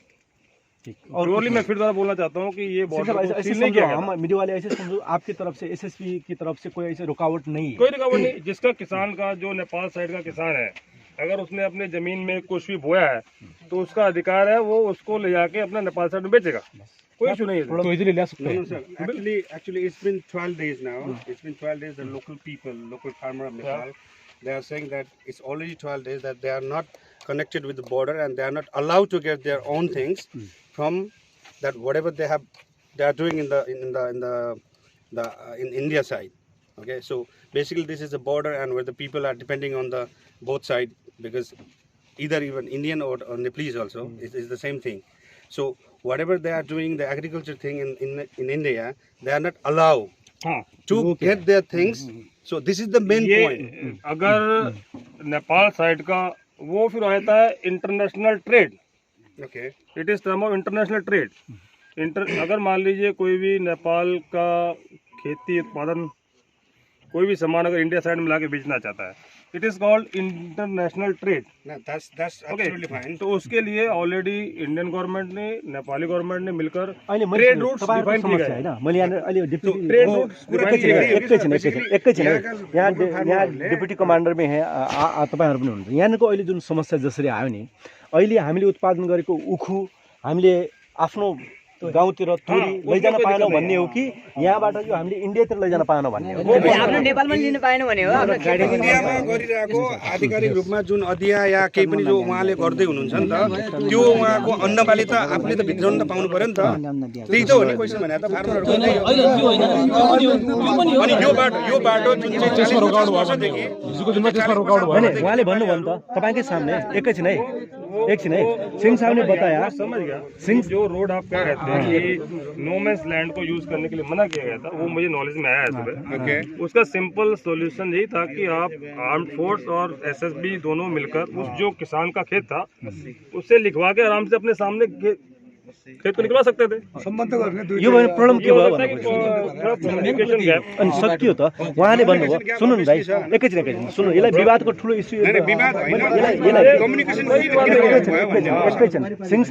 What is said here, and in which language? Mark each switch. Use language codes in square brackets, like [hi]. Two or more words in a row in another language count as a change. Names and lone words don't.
[hi] और मैं फिर दोबारा बोलना चाहता हूँ कि ये बॉर्डर नहीं किया गया। मीडिया वाले ऐसे समझो, आपकी तरफ से, एसएसपी की तरफ से कोई ऐसे रुकावट नहीं है? कोई रुकावट नहीं। जिसका किसान का, जो नेपाल साइड का किसान है, अगर उसने अपने जमीन में कुछ भी बोया है तो उसका अधिकार है, वो उसको ले जाके अपना नेपाल साइड में बेचेगा, कोई इशू नहीं है। तो इजीली ले सकते हैं। [en] Actually, it's been 12 days now. It's been 12 days. The local people, local farmer of Nepal, they are saying that it's already 12 days that they are not connected with the border, and they are not allowed to get their own things from that whatever they are doing in India side. Okay, so basically this is the border, and where the people are depending on the both side, because either even Indian or Nepalese also is the same thing. So whatever they are doing, the agriculture thing in India, they are not allowed to get their things. So this is the main point. [hi] अगर नेपाल साइड का वो फिर रहता है [en] international trade. Okay. it is term of international trade. [hi] अगर मान लीजिए कोई भी नेपाल का खेती उत्पादन कोई भी सामान अगर इंडिया साइड में लाके बेचना चाहता है, [en] it is called international trade. No, that's absolutely fine. [hi] तो उसके लिए ऑलरेडी [en] Indian government [hi] ने [en] Nepali government [hi] ने मिलकर [ne] अहिले [en] trade routes [hi] डिफाइन किए [ne] समस्या [hi] गए. [ne] हैन. मैले यहाँ अहिले डिप्टी [en] trade routes [ne] एकैछिन यहाँ [en] deputy commander [ne] में तपाईँहरू पनि हुनुहुन्छ. यहाँको अहिले जुन समस्या जसरी आयो नि, अहिले हामीले उत्पादन गरेको उखु हामीले आफ्नो गाउँतिर तोरी लैजान पाएनौँ भन्ने हो कि यहाँबाट यो हामीले इन्डियातिर लैजान पाएनौँ भन्ने हो? आफ्नो नेपालमा लिनु पाएन भने हो. आफ्नो इन्डियामा गरिरहेको आधिकारिक रूपमा जुन अदिया या केही पनि जो उहाँले गर्दै हुनुहुन्छ नि त, त्यो उहाँको अन्नबाली त आफूले त भित्राउनु त पाउनु पर्यो नि त. त्यही त हो नि क्वेसन भने त फार्मरहरूको. अनि यो बाटो जुन चाहिँ 40 वर्षदेखि होइन, उहाँले भन्नुभयो नि त तपाईँकै सामने. [hi] एकैछिन है सिंह साहब ने बताया. समझ गया. जो रोड आप कह रहे थे कि [en] no man's land [hi] को यूज करने के लिए मना किया गया था, वो मुझे नॉलेज में आया है सुबह. उसका [en] simple solution [hi] यही था कि आप [en] armed force [hi] और एसएसबी दोनों मिलकर उस जो किसान का खेत था उससे लिखवा के आराम से अपने सामने खेत को निकलवा सकते थे. [ne] यो प्रब्लम के भयो [en] communication gap. [ne] अनि सकियो त. उहाँले भन्नुभयो, सुन्नु न भाइ, एकैछिन सुन्नु, यसलाई विवादको ठुलो इस्यु विवाद होइन, कम्युनिकेसन एकैछिन सिंह